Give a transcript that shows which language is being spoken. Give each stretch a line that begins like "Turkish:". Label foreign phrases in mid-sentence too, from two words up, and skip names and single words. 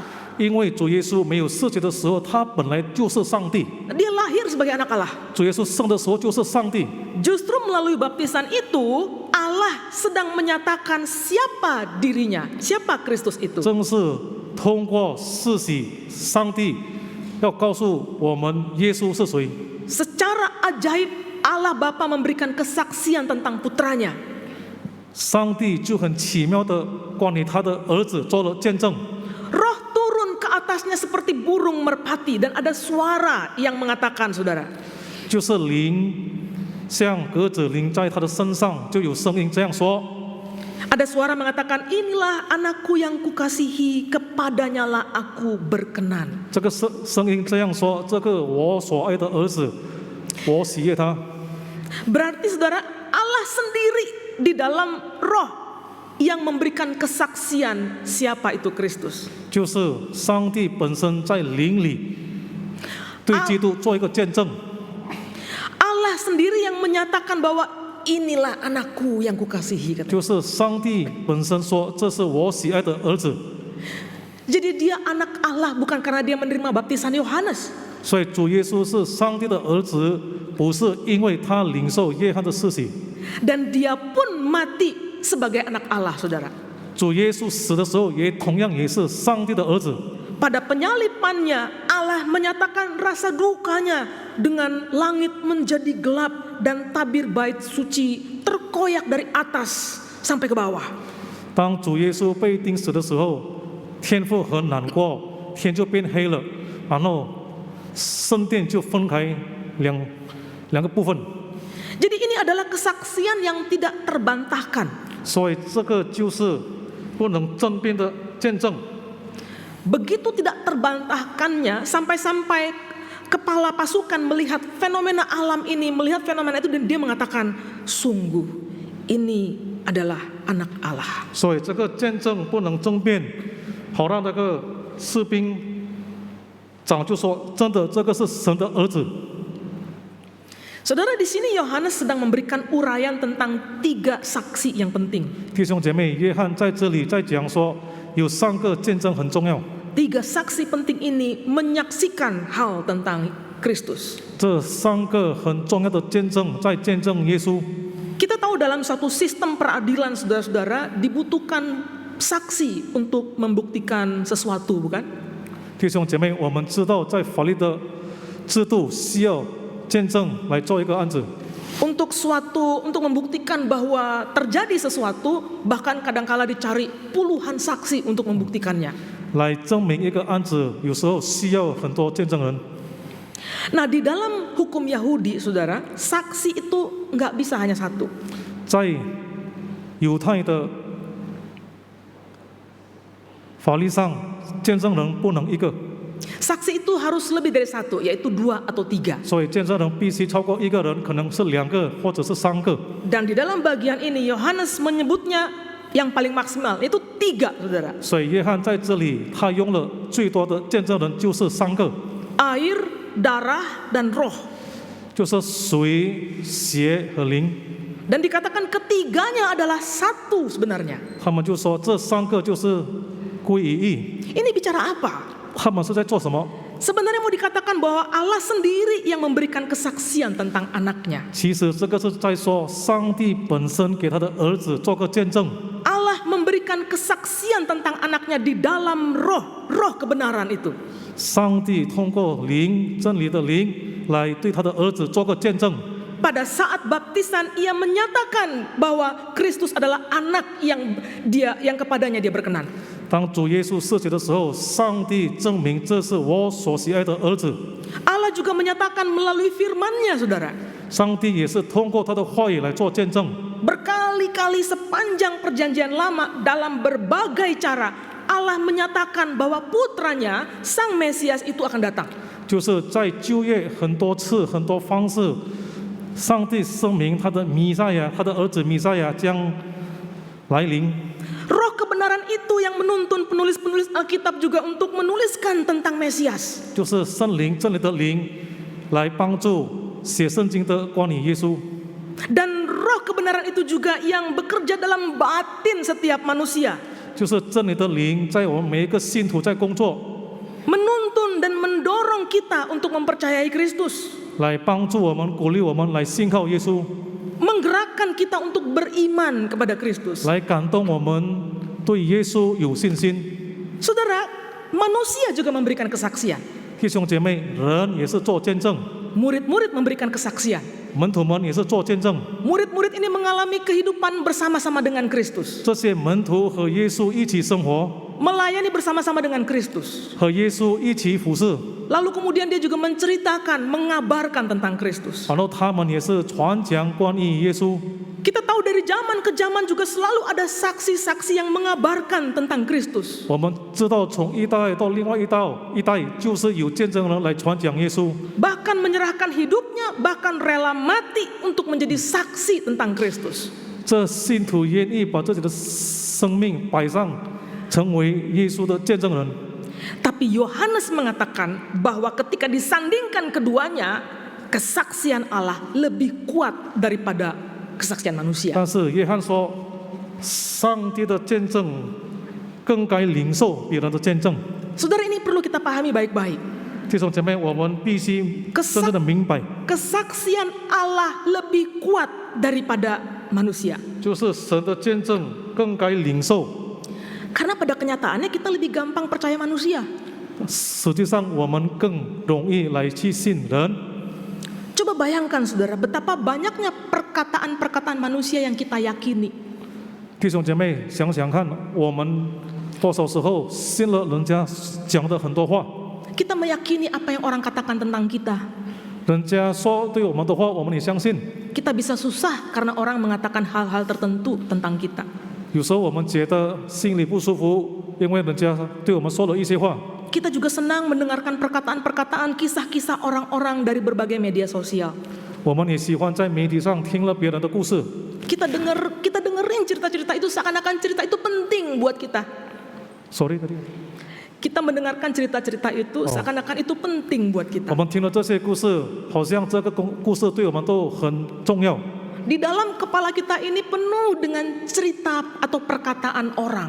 Chinese: 因为主耶稣没有施洗的时候，他本来就是上帝；
Indonesian: Dia lahir sebagai anak Allah.
Chinese: 主耶稣生的时候就是上帝。
Indonesian: Justru melalui baptisan itu, Allah sedang menyatakan siapa dirinya, siapa Kristus itu.
Chinese: 正是通过施洗，上帝要告诉我们耶稣是谁。
Indonesian: Secara ajaib, Allah Bapa memberikan kesaksian tentang putranya.
Chinese: 上帝就很奇妙的关于他的儿子做了见证。
Indonesian: Roh turun ke atasnya seperti burung merpati dan ada suara yang mengatakan, saudara.
Chinese: 就是灵像鸽子临在他的身上，就有声音这样说。
Indonesian: Ada suara mengatakan, inilah anakku yang kukasihi, kepadanya lah aku berkenan.
Chinese: 这个声音这样说：这个我所爱的儿子，我喜悦他。
Indonesian: Berarti saudara, Allah sendiri di dalam roh yang memberikan kesaksian siapa itu Kristus.
Chinese: 就是上帝本身在灵里对基督做一个见证。
Indonesian: Allah sendiri yang menyatakan bahwa inilah anakku yang kukasihi.
Chinese: 就是上帝本身说：这是我喜爱的儿子。
Indonesian: Jadi dia anak Allah bukan karena dia menerima baptisan Yohanes.
Chinese: 所以主耶稣是上帝的儿子，不是因为他领受约翰的施洗。
Indonesian: Dan dia pun mati sebagai anak Allah, saudara.
Chinese: 主耶稣死的时候，也同样也是上帝的儿子。
Indonesian: Pada penyalipannya, Allah menyatakan rasa dukanya dengan langit menjadi gelap dan tabir bait suci terkoyak dari atas sampai ke bawah.
Chinese: 当主耶稣被钉死的时候，天父很难过，天就变黑了，然后圣殿就分开两个部分。
Indonesian: Jadi ini adalah kesaksian yang tidak terbantahkan.
Chinese: 所以这个就是不能争辩的见证。
Indonesian: Begitu tidak terbantahkannya sampai-sampai kepala pasukan melihat fenomena alam ini, melihat fenomena itu dan dia mengatakan, sungguh ini adalah anak Allah.
Chinese: 所以这个见证不能争辩，好让那个士兵长就说：真的，这个是神的儿子。
Indonesian: Saudara, di sini Yohanes sedang memberikan uraian tentang 3 saksi yang penting.
Chinese: 弟兄姐妹，约翰在这里在讲说，有3个见证很重要。
Indonesian: 3 saksi penting ini menyaksikan hal tentang Kristus.
Chinese: 这3个很重要的见证在见证耶稣。
Indonesian: Kita tahu dalam satu sistem peradilan, saudara-saudara, dibutuhkan saksi untuk membuktikan sesuatu, bukan?
Chinese: 弟兄姐妹，我们知道在法律的制度需要见证来做一个案子。
Indonesian: Untuk membuktikan bahwa terjadi sesuatu, bahkan kadangkala dicari puluhan saksi untuk membuktikannya.
Chinese: 来证明一个案子，有时候需要很多见证人。
Indonesian: Nah, di dalam hukum Yahudi, saudara, saksi itu nggak bisa hanya 1.
Chinese: 在犹太的法律上，见证人不能1个，
Indonesian: Saksi itu harus lebih dari 1, yaitu 2 atau 3.
Chinese: 所以见证人必须超过1个人，可能是2个或者是3个。
Indonesian: Dan di dalam bagian ini Yohanes menyebutnya yang paling maksimal, yaitu 3, saudara.
Chinese: 所以约翰在这里，他用了最多的见证人就是3个，
Indonesian: Air, darah, dan roh.
Chinese: 就是水、血和灵。
Indonesian: Dan dikatakan ketiganya adalah 1 sebenarnya.
Chinese: 他们就说这3个就是归于一。
Indonesian: Ini bicara apa?
Chinese: 他们是在做什么？
Indonesian: Sebenarnya mau dikatakan bahwa Allah sendiri yang memberikan kesaksian tentang anaknya.
Chinese: 其实这个是在说，上帝本身给他的儿子做个见证。
Indonesian: Allah memberikan kesaksian tentang anaknya di dalam roh kebenaran itu.
Chinese: 上帝通过灵，真理的灵，来对他的儿子做个见证。
Indonesian: Pada saat baptisan ia menyatakan bahwa Kristus adalah anak yang kepadanya dia berkenan.
Chinese: 当主耶稣设计的时候，上帝证明这是我所喜爱的儿子。
Indonesian: Allah juga menyatakan melalui firman-Nya, saudara.
Chinese: 上帝也是通过他的话语来做见证。
Indonesian: Berkali-kali sepanjang perjanjian lama dalam berbagai cara Allah menyatakan bahwa putranya, Sang Mesias itu akan datang.
Chinese: 就是在旧约很多次、很多方式，上帝声明他的弥赛亚，他的儿子弥赛亚将来临。
Indonesian: Roh kebenaran itu yang menuntun penulis-penulis Alkitab juga untuk menuliskan tentang Mesias.
Chinese: 就是圣灵真理的灵来帮助写圣经的关于耶稣。
Indonesian: Dan roh kebenaran itu juga yang bekerja dalam batin setiap manusia.
Chinese: 就是真理的灵在我们每一个信徒在工作，
Indonesian: Menuntun dan mendorong kita untuk mempercayai Kristus.
Chinese: 来帮助我们、鼓励我们来信靠耶稣，
Indonesian: Menggerakkan kita untuk beriman kepada Kristus.
Chinese: 来感动我们对耶稣有信心。
Indonesian: Saudara, manusia juga memberikan kesaksian.
Chinese: 弟兄姐妹，人也是做见证，
Indonesian: Murid-murid memberikan kesaksian.
Chinese: 门徒们也是做见证。
Indonesian: Murid-murid ini mengalami kehidupan bersama-sama dengan Kristus.
Chinese: 这些门徒和耶稣一起生活，
Indonesian: Melayani bersama-sama dengan Kristus.
Chinese: 和耶稣一起服侍，
Indonesian: Lalu kemudian dia juga menceritakan, mengabarkan tentang Kristus.
Chinese: 然后他们也是传讲关于耶稣。
Indonesian: Kita tahu dari zaman ke zaman juga selalu ada saksi-saksi yang mengabarkan tentang Kristus.
Chinese: 我们知道，从一代到另外一代，就是有见证人来传讲耶稣，
Indonesian: Bahkan menyerahkan hidupnya, bahkan rela mati untuk menjadi saksi tentang Kristus.
Chinese: 这信徒愿意把自己的生命摆上，成为耶稣的见证人。
Indonesian: Tapi Yohanes mengatakan bahwa ketika disandingkan keduanya, kesaksian Allah lebih kuat daripada kesaksian manusia.
Chinese: 但是约翰说，上帝的见证更该领受别人的见证。
Indonesian: Saudara, ini perlu kita pahami baik-baik.
Chinese: 弟兄姐妹，我们必须真正的明白，
Indonesian: Kesaksian Allah lebih kuat daripada manusia.
Chinese: 就是神的见证更该领受。
Indonesian: Karena pada kenyataannya kita lebih gampang percaya manusia.
Chinese: 实际上，我们更容易来去信人。
Indonesian: Coba bayangkan, saudara, betapa banyaknya perkataan-perkataan manusia yang kita yakini.
Chinese: 弟兄姐妹，想想看，我们多少时候信了人家讲的很多话，
Indonesian: Kita meyakini apa yang orang katakan tentang kita.
Chinese: 人家说对我们的话，我们也相信。
Indonesian: Kita bisa susah karena orang mengatakan hal-hal tertentu tentang kita.
Chinese: 有时候我们觉得心里不舒服，因为人家对我们说了一些话。
Indonesian: Kita juga senang mendengarkan perkataan-perkataan, kisah-kisah orang-orang dari berbagai media sosial.
Chinese: 我们也喜欢在媒体上听了别人的故事。
Indonesian: Kita dengerin cerita-cerita itu seakan-akan cerita itu penting buat kita. Sorry tadi。 Kita mendengarkan cerita-cerita itu seakan-akan itu penting buat
Chinese: 我
Indonesian: kita.
Chinese: 们听了这些故事，好像这个故事对我们都很重要。
Indonesian: Di dalam kepala kita ini penuh dengan cerita atau perkataan orang.